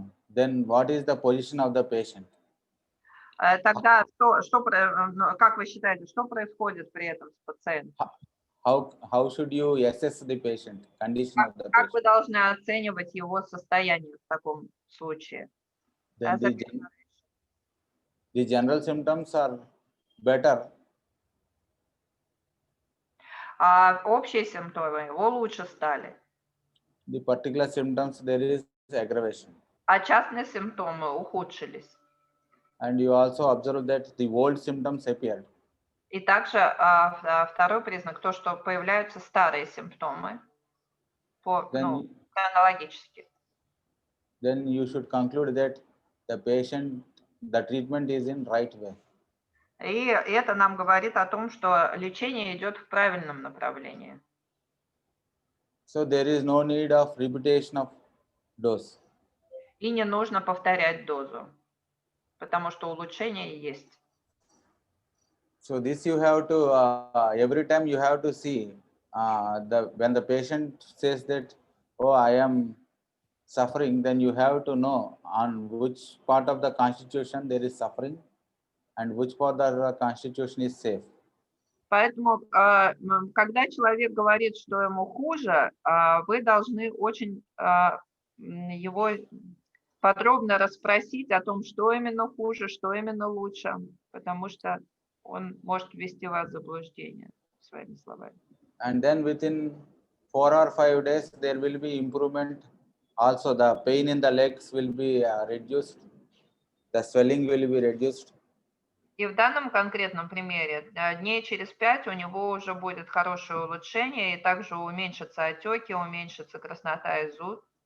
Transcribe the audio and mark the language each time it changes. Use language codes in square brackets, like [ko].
[en] Then what is the position of the patient? [ru] Тогда как вы считаете, что происходит при этом с пациентом? [en] How should you assess the patient, condition of the patient? [ru] Как вы должны оценивать его состояние в таком случае? [en] Then the general symptoms are better. [ru] Общие симптомы его лучше стали. [en] The particular symptoms, there is aggravation. [ru] А частные симптомы ухудшились. [en] And you also observe that the old symptoms appeared. [ru] И также второй признак, то, что появляются старые симптомы хронологически. [en] Then you should conclude that the treatment is in right way. [ru] И это нам говорит о том, что лечение идет в правильном направлении. [en] So there is no need of repetition of dose. [ru] И не нужно повторять дозу, потому что улучшение есть. [en] So this you have to every time you have to see when the patient says that, oh, I am suffering, then you have to know on which part of the constitution there is suffering and which part of the constitution is safe. [ru] Поэтому, когда человек говорит, что ему хуже, вы должны очень его подробно расспросить о том, что именно хуже, что именно лучше, потому что он может ввести вас в заблуждение, своими словами. [en] And then within 4 or 5 days, there will be improvement. Also, the pain in the legs will be reduced. The swelling will be reduced. [ru] И в данном конкретном примере дней через 5 у него уже будет хорошее улучшение, и также уменьшатся отеки, уменьшится краснота и зуд.